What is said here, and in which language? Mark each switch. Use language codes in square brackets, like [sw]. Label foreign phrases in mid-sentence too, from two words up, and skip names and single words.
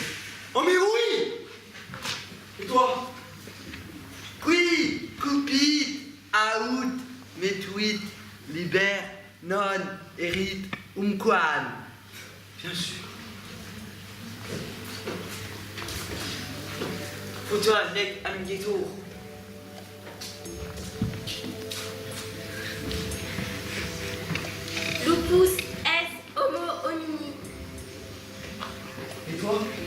[fr] Oh mais oui! Et toi? [la] Qui cupit aut metuit liber non erit umquam. [fr] Bien sûr. [la] Futura nec amgetur. Lupus est homo homini. [fr] Et toi?